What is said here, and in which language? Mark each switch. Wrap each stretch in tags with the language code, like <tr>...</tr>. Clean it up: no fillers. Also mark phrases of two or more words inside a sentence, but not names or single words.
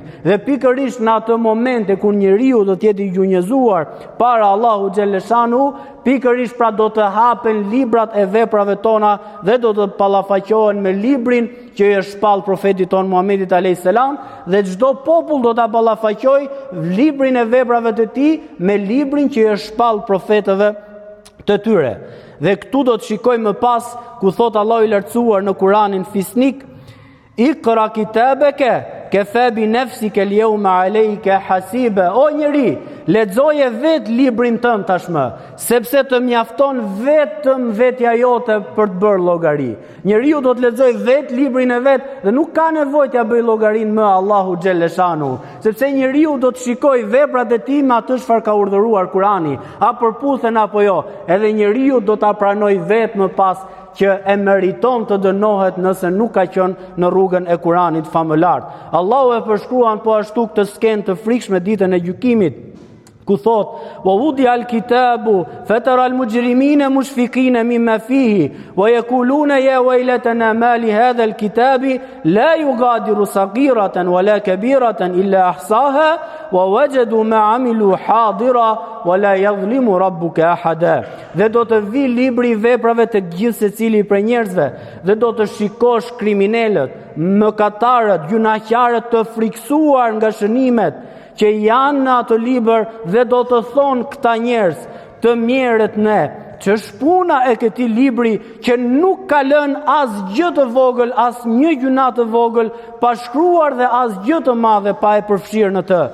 <sq>Dhe pikërisht në atë momente kur njeriu do të jetë i gjunjëzuar para Allahu xhaleshanu, pikërisht pra do të hapen librat e veprave tona dhe do të ballafaqohen me librin që i është shpall profetit ton Muhamedit</sq> <ar>عليه السلام,</ar> <sq>dhe çdo popull do ta ballafaqojë librin e veprave të tij me librin që i është shpall profetëve të tyre. Dhe këtu do të shikojmë më pas ku thot Allahu i lartësuar në Kur'anin fisnik:</sq> <ar>"اقرأ كتابك كفى بنفسك اليوم عليك حسيبا."</ar> <sq>O njeri, lexoje vet librin tënd tashmë, sepse të mjafton vetëm vetja jote për të bërë llogari. Njeriu do të lexojë vet librin e vet dhe nuk ka nevojë t'ia bëj llogarin më Allahu xhaleshanu, sepse njeriu do të shikojë veprat e tij me atë çfarë ka urdhëruar Kurani, a përputhen apo jo. Edhe njeriu do ta pranojë vet më pas që e meriton të dënohet nëse nuk ka qenë në rrugën e Kuranit famëlart. Allahu e përshkruan po ashtu këtë skenë të frikshme ditën e gjykimit, ku thot:</sq> <ar>"ووضع الكتاب فترى المجرمين مشفقين مما فيه ويقولون يا ويلتنا ما لهذا الكتاب لا يغادر صغيرة ولا كبيرة إلا أحصاها ووجدوا ما عملوا حاضرا ولا يظلم ربك أحدا."</ar> <sq>Dhe do të vi libri i veprave të gjithë secili prej njerëzve dhe do të shikosh kriminalët, mëkatarët, gjunaqtarët të friksuar nga shënimet që janë në atë libër, dhe do të thonë këta njerëz: "Të mjerët ne, që shpuna e këtij libri që nuk ka lënë asgjë të vogël, asnjë gjuna të vogël pa shkruar dhe asgjë të madhe pa e përfshirë në të."</sq>